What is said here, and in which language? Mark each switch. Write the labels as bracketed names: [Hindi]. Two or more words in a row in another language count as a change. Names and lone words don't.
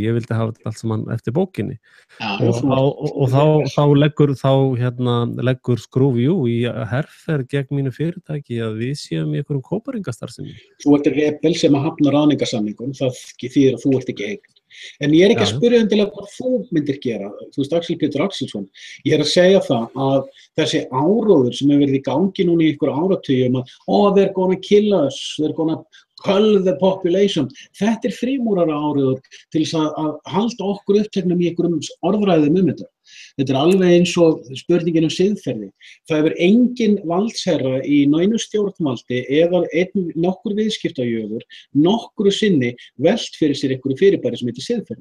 [Icelandic] Ég vildi hafa þetta allt saman eftir bókinni. Og þá leggur Screwview í herferð gegn mínu fyrirtæki að við séum í einhverjum kóparingastarfsemi. Þú ert rebel sem að hafna ráðningarsamningum, það þýðir að þú ert ekki eign. En ég ekki að spyrja endilega hvað þú myndir gera. Þú veist, Axel Pétur Axelsson, ég að segja það að þessi áróður sem hefur verið í gangi núna í einhver áratugum að [English] they're gonna kill us, they're gonna cull the population. [Icelandic] Þetta frímúrara áróður til þess að halda okkur uppteknum í einhverjum orðræðum þetta. Þetta alveg eins og spurningin siðferði. Það hefur engin valdsherra í neinu stjórnvaldi eða nokkur viðskiptajöfur nokkru sinni velt fyrir sér einhverju fyrirbæri sem heitir siðferði.